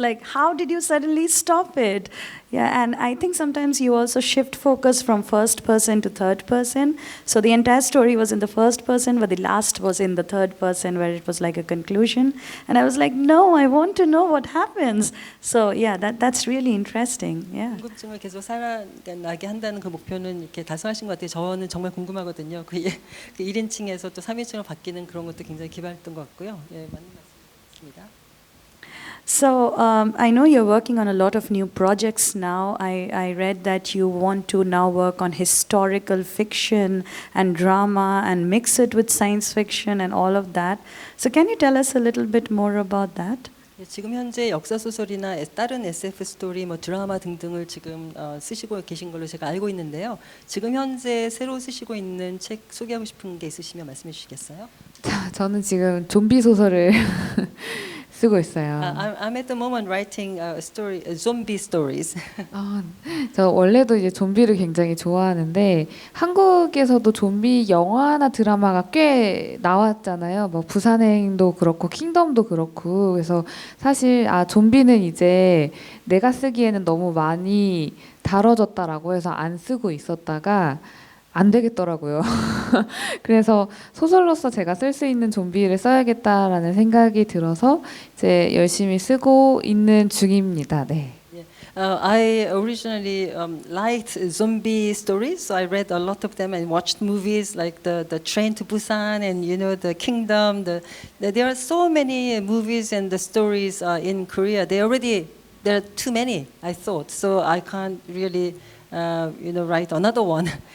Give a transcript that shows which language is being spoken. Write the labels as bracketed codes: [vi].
[en] Like, how did you suddenly stop it? Yeah, and I think sometimes you also shift focus from first person to third person. So the entire story was in the first person, but the last was in the third person, where it was like a conclusion. And I was like, no, I want to know what happens. So yeah, that's really interesting. Yeah. [ko] 궁금증을 계속 살아나게 한다는 그 목표는 이렇게 달성하신 것 같아요. 저는 정말 궁금하거든요. 그 1인칭에서 또 3인칭으로 바뀌는 그런 것도 굉장히 기발했던 것 같고요. 예, 맞는 말씀입니다. [en] So I know you're working on a lot of new projects now. I read that you want to now work on historical fiction and drama and mix it with science fiction and all of that. So can you tell us a little bit more about that? [ko] 지금 현재 역사 소설이나 다른 SF 스토리, 드라마 등등을 지금 쓰시고 계신 걸로 제가 알고 있는데요. 지금 현재 새로 쓰시고 있는 책 소개하고 싶은 게 있으시면 말씀해 주시겠어요? 저는 지금 좀비 소설을 쓰고 있어요. [en] I'm at the moment writing zombie stories. [ko] 저 원래도 이제 좀비를 굉장히 좋아하는데 한국에서도 좀비 영화나 드라마가 꽤 나왔잖아요. 뭐 부산행도 그렇고 킹덤도 그렇고. 그래서 사실 좀비는 이제 내가 쓰기에는 너무 많이 다뤄졌다라고 해서 안 쓰고 있었다가 안 되겠더라고요. 그래서 소설로서 제가 쓸 수 있는 좀비를 써야겠다라는 생각이 들어서 이제 열심히 쓰고 있는 중입니다. 네. [en] I originally liked zombie stories, so I read a lot of them and watched movies like the Train to Busan and the Kingdom. There are so many movies and the stories in Korea. There are too many, I thought, so I can't really write another one.